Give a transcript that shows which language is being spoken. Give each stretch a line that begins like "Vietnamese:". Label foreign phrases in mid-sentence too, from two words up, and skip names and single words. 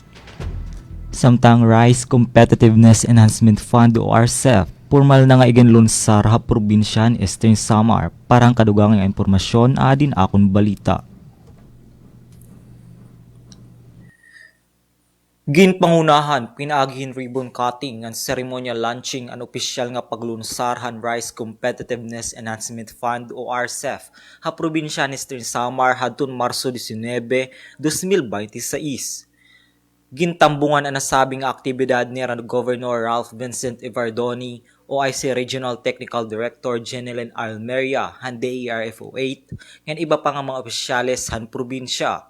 Waray: Samtang Rice Competitiveness Enhancement Fund o RCEF, formal na nga iginlunsar ha probinsya ni Eastern Samar parang kadugang nga impormasyon adin akon balita. Ginpangunahan, pinaaghin ribbon cutting ang ceremonial launching ang opisyal nga paglunsarhan Rice Competitiveness Enhancement Fund o RCEF ha probinsya ni Eastern Samar hadtong Marso 19, 2026. Gintambungan ang nasabing aktibidad ni Governor Ralph Vincent Ivardoni o IC Regional Technical Director Jeneline Almeria han DERFO 8 ngan iba pa nga mga opisyales han probinsya.